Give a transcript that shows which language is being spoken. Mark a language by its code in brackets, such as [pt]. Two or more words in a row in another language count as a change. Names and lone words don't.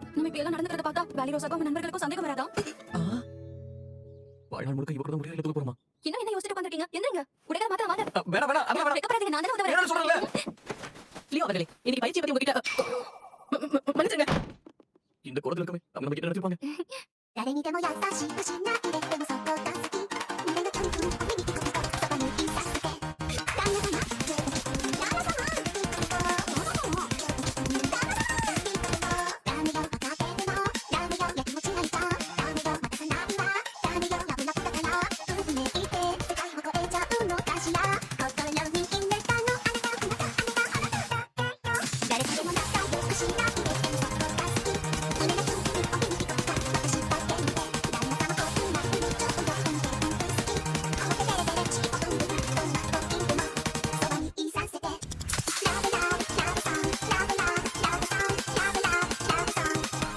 [ta] நம்ம இப்ப எல்லாம் நடந்துக்கிறத பார்த்தா வேலி ரோசாக்கும் உங்க நண்பர்களுக்கும் சந்தேகம் வராதா? வாழ்நாள் முழுக்க இவ கூட முடியாது எடுத்து போறோமா? இன்னும் என்ன யோசிச்சுட்டு உட்கார்ந்திருக்கீங்க? எந்திரிங்க. உடைகளை மாத்த வாங்க. வேணாம் அதெல்லாம் வேணாம். வெக்கப்படுறீங்க, நான் தானே உதவுறேன். என்ன சொல்றல? லியோ அவர்களே, இன்னைக்கு பயிற்சியை பத்தி உங்ககிட்ட மன்னிச்சுங்க. இந்த கோலத்துல இருக்கமே அவங்க நம்ம கிட்ட நினைச்சிருப்பாங்க. [ja] 誰にでも優しくしないででもそこが好き胸のキョンキョン耳聞こえたそばにいさせて旦那様旦那様ダメよ分かってるのダメよやきもちがいたダメよ待たせないわダメよラブラブだから運命って世界を超えちゃうのかしら心に入れたのあなたあなたあなたあなた誰とでも仲良くしないででもそこが好き胸のキョンキョンお耳聞こえた私だけに旦那様こんなふうにちょっとどんでん好き顔でデレデレチキポトンブルどんな時でもそばにいさせてラブラブラブさんラブラブラブさんラブラブラブさん